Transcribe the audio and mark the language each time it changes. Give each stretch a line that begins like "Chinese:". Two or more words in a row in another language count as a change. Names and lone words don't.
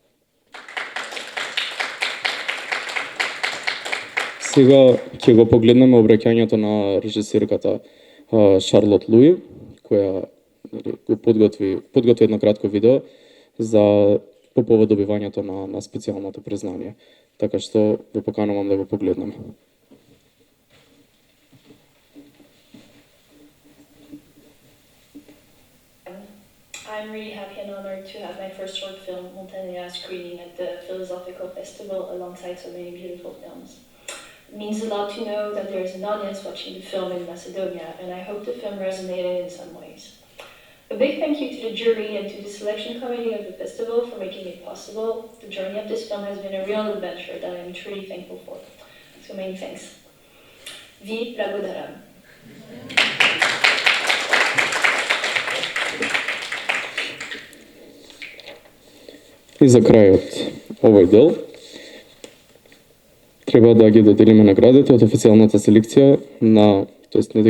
Macedonian: Сега ќе го погледнеме обраќањето на режисерката Шарлот Луи, која го подготви едно кратко видео за по повод добивањето на специјалното признание. Така што ве поканувам да го погледнеме.
English: I'm really happy and honored to have my first short film, Montanea, screening at the Philosophical Festival alongside so many beautiful films. It means a lot to know that there is an audience watching the film in Macedonia, and I hope the film resonated in some ways. A big thank you to the jury and to the selection committee of the festival for making it possible. The journey of this film has been a real adventure that I am truly thankful for. So many thanks.
Macedonian: Ви благодарам. И за крајот овој дел треба да ги доделиме наградите од официјалната селекција на, тоест не да ги